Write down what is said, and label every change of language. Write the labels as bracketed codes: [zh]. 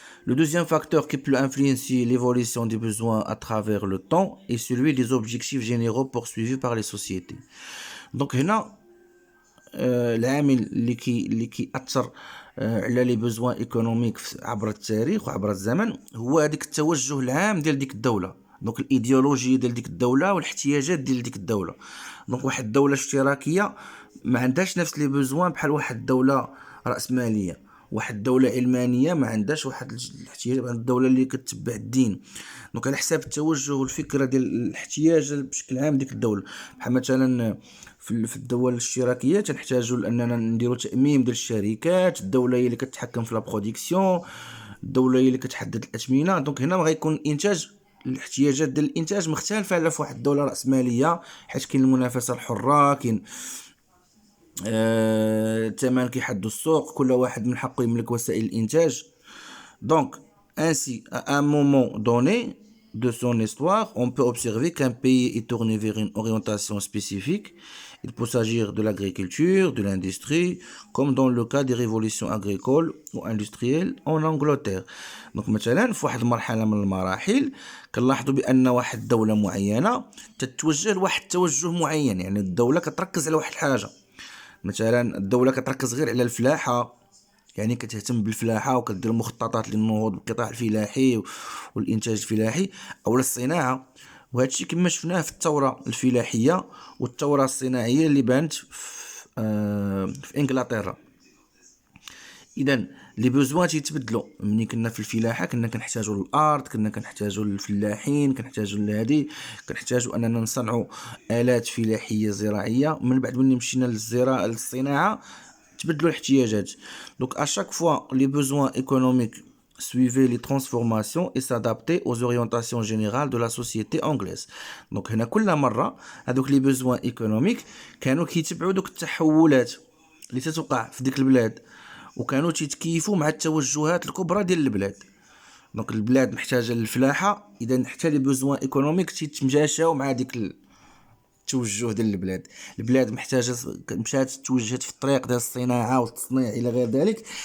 [fr] Le deuxième facteur qui peut influencer l'évolution des besoins à travers le temps est celui des objectifs généraux poursuivis par les sociétés. [ar] Donc هنا العامل اللي كيأثر على [fr] لي بوزوان ايكونوميك [ar] عبر التاريخ وعبر الزمن هو هذيك التوجه العام ديال ديك الدوله. دونك الايديولوجيه ديال ديك الدوله والاحتياجات ديال ديك الدوله. دونك واحد الدوله اشتراكيه ما عندهاش نفس لي بوزوان بحال واحد الدوله راسماليه. واحد الدوله علمانيه ما عندهاش واحد الاحتياج بحال الدوله اللي كتبع الدين. دونك على حساب التوجه والفكره ديال الاحتياج بشكل عام ديك الدوله. بحال مثلا في الدول الاشتراكيه تنحتاجوا لاننا نديروا تاميم ديال الشركات، الدوله هي اللي كتحكم في لا برودكسيون، الدوله هي اللي كتحدد الاثمنه. دونك هنا غيكون الانتاج، الاحتياجات ديال الانتاج مختلفه على في واحد الدوله راسماليه، حيت كاين المنافسه الحره، كاين الثمن كيحدوا السوق، كل واحد من حقه يملك وسائل الانتاج. [fr] Donc, ainsi, à un moment donné de son histoire, on peut observer qu'un pays est tourné vers une orientation spécifique. Il peut s'agir de l'agriculture, de l'industrie, comme dans le cas des révolutions agricoles ou industrielles en Angleterre. [ar] Donc, مثلا في واحد المرحلة من المراحل كنلاحظوا بأن واحد الدولة معينة تتوجه لواحد التوجه معين. يعني الدولة كتركز على واحد الحاجة. مثلا الدولة كتركز غير على الفلاحة، يعني كتهتم بالفلاحه وكدير مخططات للنهوض بالقطاع الفلاحي والانتاج الفلاحي او الصناعه. وهذا الشيء كما شفناه في الثوره الفلاحيه والثوره الصناعيه اللي بانت في انجلترا. اذا لي بوزوان تيتبدلوا. ملي كنا في الفلاحه كنا كنحتاجوا الارض، كنا كنحتاجوا الفلاحين، كنحتاجوا لهادي، كنحتاجوا اننا نصنعوا الات فلاحيه زراعيه. من بعد ملي مشينا للصناعه تبدلوا الاحتياجات. [fr] Donc à chaque fois les besoins économiques suivaient les transformations et s'adaptaient aux orientations générales de la société anglaise. [ar] Donc هنا كل مرة هذوك [fr] les besoins économiques [ar] كانوا كيتبعوا دوك التحولات اللي تتوقع في ديك البلاد، وكانوا تيتكيفوا مع التوجهات الكبرى ديال البلاد. دونك البلاد محتاجة للفلاحة، اذا حتى [fr] les besoins économiques [ar] تيتماشاو مع ديك التوجه ديال البلاد محتاجه مشات توجهت في الطريق ديال الصناعه والتصنيع الى غير ذلك.